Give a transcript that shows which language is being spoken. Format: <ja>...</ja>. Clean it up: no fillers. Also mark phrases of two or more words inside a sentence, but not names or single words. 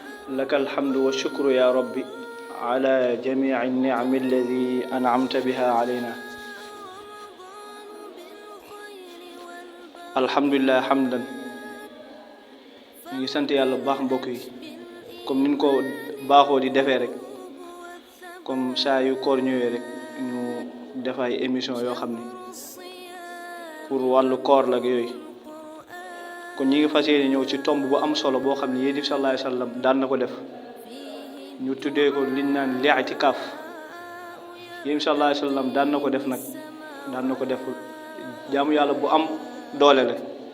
<ar>لك الحمد والشكر يا ربي على جميع النعم الذي أنعمت بها علينا. الحمد لله حمدا.</ar> <wo>ñu sant yàlla bu baax mbokk yi comme niñ ko baaxoo di defee rek comme saa yu koor ñëwee rek ñu def ay émission yoo xam ne pour wàllu koor la ak yooyu kon ñi ngi fas yéene ñëw ci tomb bu am solo boo xam ne yéen</wo> <ar>صلى الله عليه وسلم</ar> <wo>daan na ko def ñu tuddee ko liñ naan li'tikaaf yéen</wo> <ar>صلى الله عليه وسلم</ar> <wo>daan na ko def nag daan na ko def jaamu yàlla bu am doole la</wo>